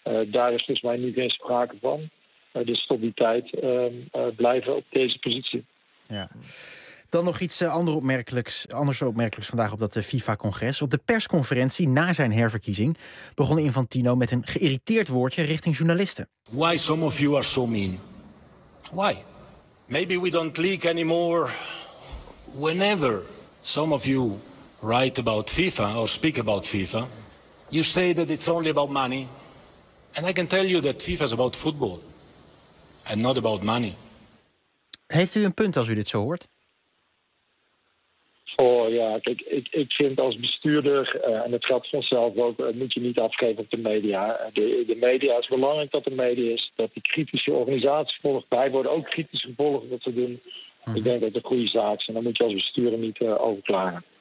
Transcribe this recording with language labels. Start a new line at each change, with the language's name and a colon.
Dutch: Daar is volgens mij nu geen sprake van. Dus tot die tijd blijven op deze positie. Ja. Dan nog iets anders opmerkelijks vandaag op dat FIFA-congres. Op de persconferentie na zijn herverkiezing begon Infantino met een geïrriteerd woordje richting journalisten.
English: Why some of you are so mean? Why? Maybe we don't leak anymore. Whenever some of you write about FIFA or speak about FIFA, you say that it's only about money. And I can tell you that FIFA is about football. And not about money.
Dutch: Heeft u een punt als u dit zo hoort? Oh ja, kijk, ik vind als bestuurder, en dat geldt vanzelf ook, moet je niet afgeven op de media. De media is belangrijk dat de media is, dat die kritische organisatie volgt. Wij worden ook kritisch gevolgd wat we doen. Ik denk dat het een goede zaak is. En dan moet je als bestuurder niet overklagen.